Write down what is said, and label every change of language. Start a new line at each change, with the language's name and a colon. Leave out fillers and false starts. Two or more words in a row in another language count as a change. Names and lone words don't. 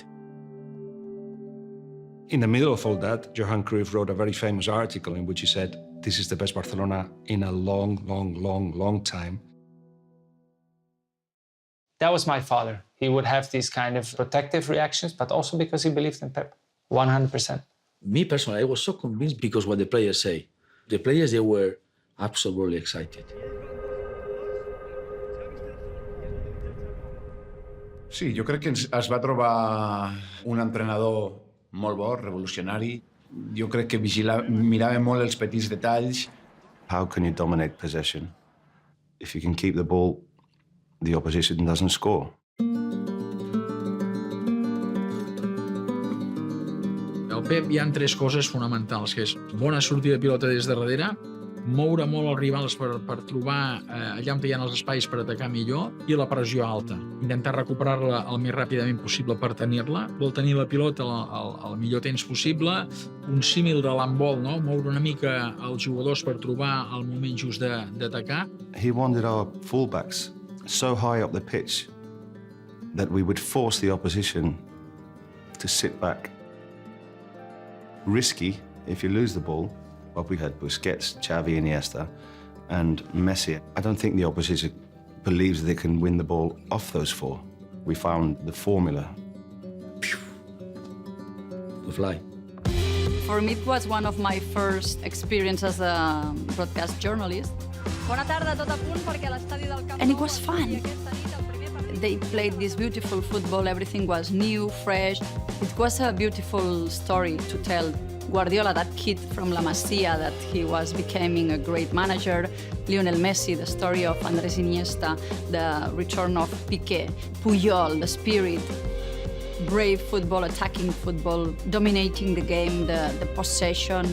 English: In the middle of all that, Johan Cruyff wrote a very famous article in which he said, "This is the best Barcelona in a long time." That was my father. He would have these kind of protective reactions, but also because he believed in Pep, 100%. Me personally, I was so convinced because what the players say. The players, they were absolutely excited.
Catalan: Sí, jo crec que es va trobar un entrenador molt bo, revolucionari. Jo crec que mirava molt els petits detalls,
English: How can you dominate possession? If you can keep the ball, the opposition doesn't score.
Catalan: Al Pep hi ha tres coses fonamentals, que és bona sortida de pilota des de darrere, moure molt els rivals per trobar allà on hi ha els espais per atacar millor, i la pressió alta. Intentar recuperar-la el més ràpidament possible per tenir-la. Vol tenir la pilota al millor temps possible. Un símil de l'handbol, no? Moure una mica els jugadors per trobar el moment just d'atacar.
English: He wanted our fullbacks so high up the pitch that we would force the opposition to sit back. Risky if you lose the ball. But we had Busquets, Xavi, Iniesta, and Messi. I don't think the opposition believes they can win the ball off those four. We found the formula. To fly. For me, it was one of my first experiences as a broadcast journalist.
Catalan: Bona tarda, tot a punt perquè l'estadi del Camp Nou...
English: And it was fun. They played this beautiful football, everything was new, fresh. It was a beautiful story to tell. Guardiola, that kid from La Masia, that he was becoming a great manager. Lionel Messi, the story of Andrés Iniesta, the return of Piqué, Puyol, the spirit, brave football, attacking football, dominating the game, the possession.